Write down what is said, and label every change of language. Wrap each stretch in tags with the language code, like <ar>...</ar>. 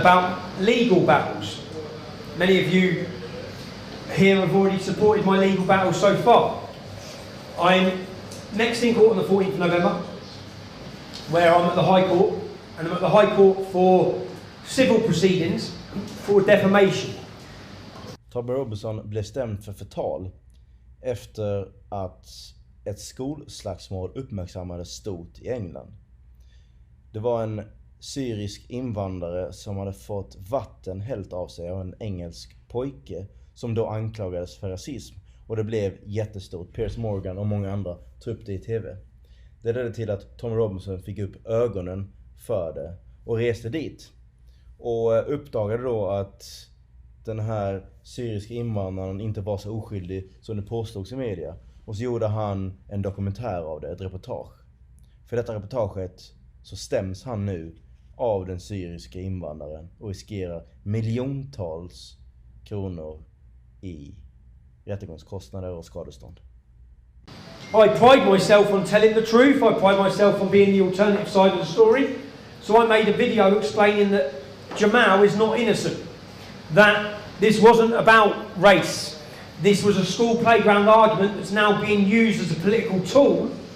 <en>About legal battles. Many of you here have already supported my legal battle so far. I'm next in court on the 14th of November, where I'm at the High Court, and I'm at the High Court for civil proceedings for defamation.</en> <sv>Tommy Robinson blev stämd för förtal efter att ett skolslagsmål uppmärksammades stort i England. Det var en syrisk invandrare som hade fått vatten hällt av sig av en engelsk pojke som då anklagades för rasism, och det blev jättestort. Piers Morgan och många andra tog upp det i TV. Det ledde till att Tommy Robinson fick upp ögonen för det och reste dit och uppdagade då att den här syriska invandraren inte var så oskyldig som det påstods i media. Och så gjorde han en dokumentär av det, ett reportage. För detta reportaget så stäms han nu av den syriska invandraren och riskerar miljontals kronor i rättegångskostnader och skadestånd.</sv> <en>I pride myself on telling the truth. I pride myself on being the alternative side of the story. So I made a video explaining that Jamal is not innocent. That this wasn't about race. This was a school playground argument that's now being used as a political tool</en>